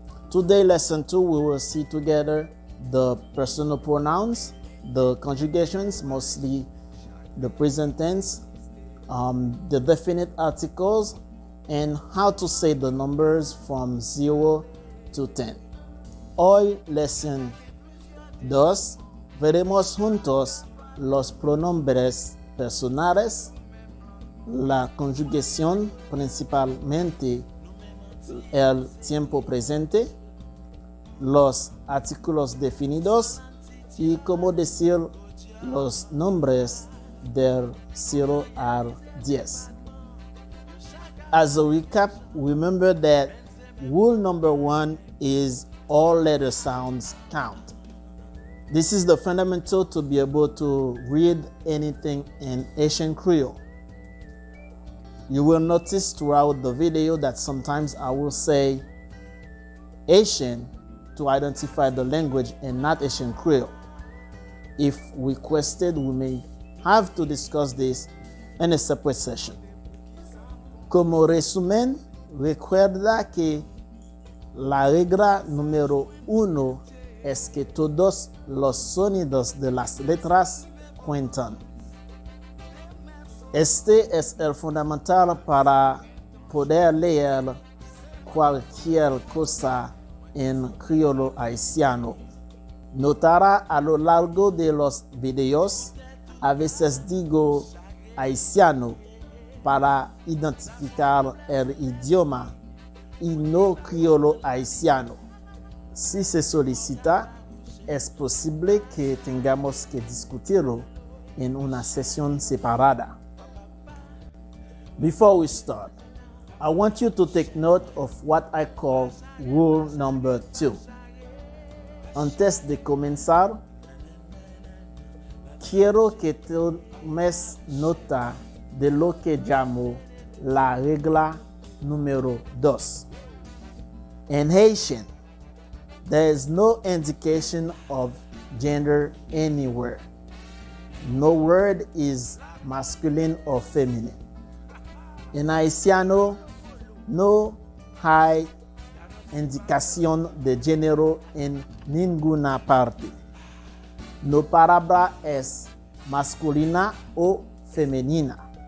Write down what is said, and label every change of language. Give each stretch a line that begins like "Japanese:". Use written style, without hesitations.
English: Today, lesson 2, we will see together the personal pronouns, the conjugations, mostly the present tense, the definite articles, and how to say the numbers from 0 to 10.
Spanish: Hoy, lección 2, veremos juntos los pronombres personales, la conjugación, principalmente el tiempo presente, los artículos definidos y cómo decir los nombres del 0 al 10.
English: As a recap, remember that rule number 1 is all letter sounds count. This is the fundamental to be able to read anything in Haitian Creole. You will notice throughout the video that sometimes I will say Haitian to identify the language and not Haitian Creole. If requested, we may have to discuss this in a separate session.
Spanish: Como resumen, recuerda que la regla número 1 es que todos los sonidos de las letras cuentan. Este es el fundamental para poder leer cualquier cosa en criollo haitiano. Notará a lo largo de los videos, a veces digo haitiano para identificar el idioma y no criollo haitiano. Si se solicita, es posible que tengamos que discutirlo en una sesión separada.
English: Before we start, I want you to take note of what I call rule number 2.
Spanish: Antes de comenzar, quiero que tomes nota de lo que llamo la regla número 2.
English: In Haitian, there is no indication of gender anywhere. No word is masculine or feminine.
Spanish: En haitiano, no hay indicación de género en ninguna parte. No palabra es masculina o femenina.